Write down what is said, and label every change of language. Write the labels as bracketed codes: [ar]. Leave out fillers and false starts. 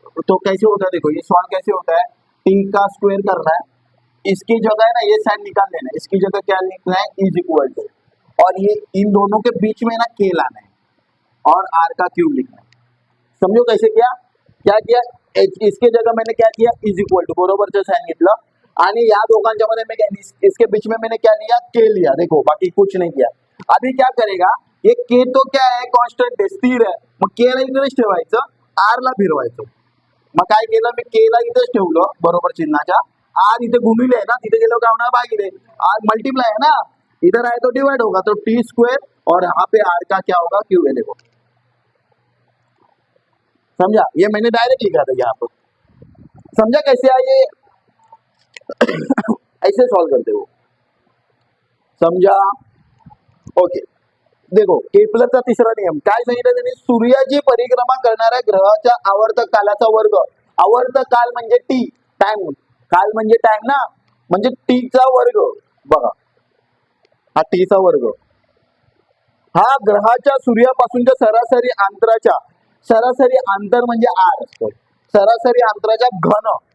[hi] तो कैसे होता है, देखो ये सॉल्व कैसे होता है, टी का स्क्वायर करना है, इसकी जगह है ना ये साइन निकाल लेना है, इसकी जगह क्या लिखना है, इज इक्वल टू, और ये इन दोनों के बीच में ना के लाना है, और आर का क्यूब लिखना है. समझो कैसे किया, क्या किया, इसके जगह मैंने क्या किया, इज इक्वल टू [mr] बरोबरचं साइन घेतलं, आणि या दोघांच्या मध्ये [hi] मैं इसके बीच में मैंने क्या लिया, के लिया. देखो बाकी कुछ नहीं किया. अभी क्या करेगा, ये के तो क्या है, [mr] कॉन्स्टंट आहे, स्थिर आहे. मग के ला इकडेच ठेवायचं, आर ला फिरवायचं. मग काय केलं, मी के ला इथेच ठेवलं बरोबर चिन्हाच्या, आर इथे गुणिले ना, तिथे गेलो काय होणार, भागिले. [hi] आर मल्टीप्लाई है ना, इधर आए तो डिवाइड होगा, तो टी स्क्वायर, और यहाँ पे आर का क्या होगा, क्यूब है. देखो समझा, ये मैंने डायरेक्ट लिखा था यहाँ पर. समझा कैसे आइए ऐसे सॉल्व करते हो. समझा, ओके. [mr] देखो केपलरचा तिसरा नियम काय सांगितलं त्यांनी, सूर्याची परिक्रमा करणाऱ्या ग्रहाच्या आवर्तक कालाचा वर्ग. आवर्तक काल म्हणजे टी, टाइम. काल म्हणजे टाइम ना, म्हणजे टी चा वर्ग. बघा हा टी चा वर्ग, हा ग्रहाच्या सूर्यापासूनच्या सरासरी अंतराच्या, सरासरी अंतर म्हणजे आर असतो, सरासरी अंतराच्या घन.